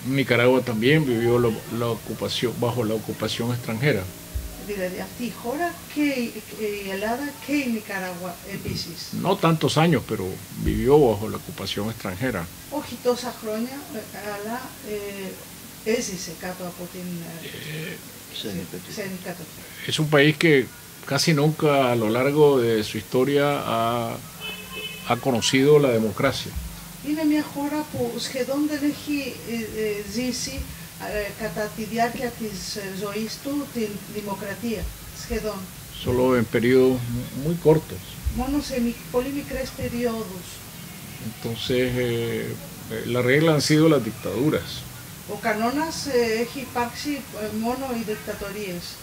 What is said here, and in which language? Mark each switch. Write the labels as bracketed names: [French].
[Spanish] Nicaragua también vivió bajo la ocupación extranjera. [Greek] Δηλαδή αυτή η χώρα και η Ελλάδα και η Νικαράγουα επίσης. [Spanish] No tantos años, pero vivió bajo la ocupación extranjera. [Greek] Όχι τόσα χρόνια, αλλά έζησε κάτω από την ξένη κατοχή. [Spanish] Es un país que casi nunca a lo largo de su historia ha conocido la democracia. [Greek] Είναι μια χώρα που σχεδόν δεν έχει ζήσει κατά τη διάρκεια της ζωής του την δημοκρατία. Σχεδόν. [Spanish] Solo en periodos muy cortos. [Greek] Μόνο σε πολύ μικρές περιόδους. [Spanish] Entonces, la regla han sido las dictaduras. [Greek] Ο κανόνας έχει υπάρξει μόνο οι δικτατορίες.